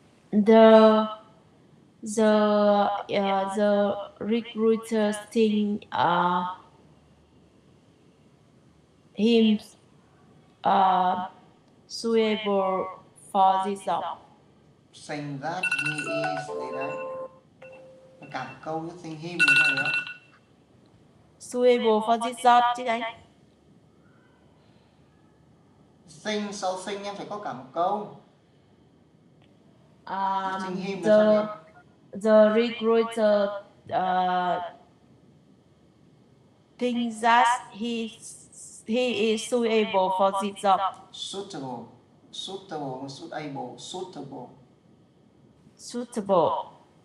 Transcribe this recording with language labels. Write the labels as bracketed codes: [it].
[en] The recruiters think him suitable for this job. Saying that he is [vi] gì đấy. Cả một câu cứ [en] think him [vi] như thế nữa. [en] Suitable for this job [vi] chứ anh. Think sau think em phải có cả một câu. [en] Think him The recruiter thinks that he is suitable for this job. Suitable. Suitable, suitable, suitable.